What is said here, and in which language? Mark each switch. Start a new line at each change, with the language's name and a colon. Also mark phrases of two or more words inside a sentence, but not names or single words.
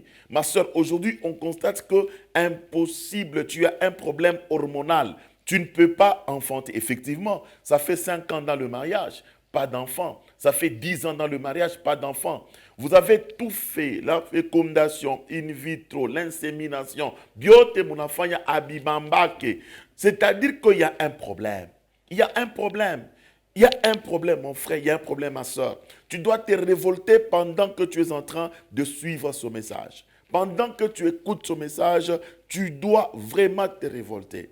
French: Ma soeur, aujourd'hui, on constate que impossible, tu as un problème hormonal. Tu ne peux pas enfanter. Effectivement, ça fait 5 ans dans le mariage, pas d'enfant. Ça fait 10 ans dans le mariage, pas d'enfant. Vous avez tout fait, la fécondation in vitro,
Swahili: l'insémination, biote munafanya abibambake.
French: C'est-à-dire qu'il y a un problème. Il y a un problème. Il y a un problème, mon frère, il y a un problème, ma soeur. Tu dois te révolter pendant que tu es en train de suivre ce message. Pendant que tu écoutes ce message, tu dois vraiment te révolter.